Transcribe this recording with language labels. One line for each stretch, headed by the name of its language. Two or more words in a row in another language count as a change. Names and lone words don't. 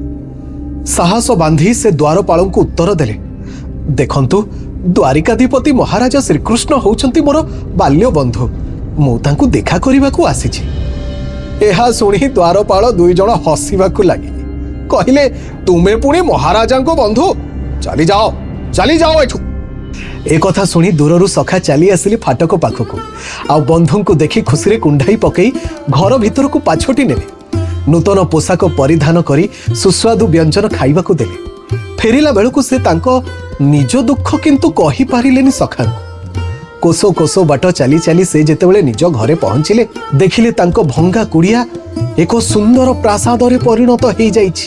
Odia: ସାହସ ବାନ୍ଧି ସେ ଦ୍ୱାରପାଳଙ୍କୁ ଉତ୍ତର ଦେଲେ, ଦେଖନ୍ତୁ ଦ୍ୱାରିକାଧିପତି ମହାରାଜା ଶ୍ରୀକୃଷ୍ଣ ହେଉଛନ୍ତି ମୋର ବାଲ୍ୟ ବନ୍ଧୁ। ମୁଁ ତାଙ୍କୁ ଦେଖା କରିବାକୁ ଆସିଛି। ଏହା ଶୁଣି ଦ୍ୱାରପାଳ ଦୁଇ ଜଣ ହସିବାକୁ ଲାଗିଲେ। କହିଲେ, ତୁମେ ପୁଣି ମହାରାଜାଙ୍କ ବନ୍ଧୁ? ଚାଲି ଯାଅ ଏଠୁ। ଏ କଥା ଶୁଣି ଦୂରରୁ ସଖା ଚାଲି ଆସିଲି ଫାଟକ ପାଖକୁ। ଆ ବନ୍ଧୁଙ୍କୁ ଦେଖି ଖୁସି କୁଣ୍ଢାଇ ପକାଇ ଘର ଭିତର କୁ ପଛୋଟି ନେଲେ। ନୂତନ ପୋଷାକ ପରିଧାନ କରି ସୁସ୍ୱାଦୁ ବ୍ୟଞ୍ଜନ ଖାଇବାକୁ ଦେଲେ। ଫେରିଲା ବେଳକୁ ସେ ତାଙ୍କ ନିଜ ଦୁଃଖ କିନ୍ତୁ କହି ପାରିଲେନି ସଖାଙ୍କୁ। କୋଶ କୋଶ ବାଟ ଚାଲି ଚାଲି ସେ ଯେତେବେଳେ ନିଜ ଘରେ ପହଞ୍ଚିଲେ, ଦେଖିଲେ ତାଙ୍କ ଭଙ୍ଗା କୁଡ଼ିଆ ଏକ ସୁନ୍ଦର ପ୍ରାସାଦ ରେ ପରିଣତ ହୋଇ ଯାଇଛି।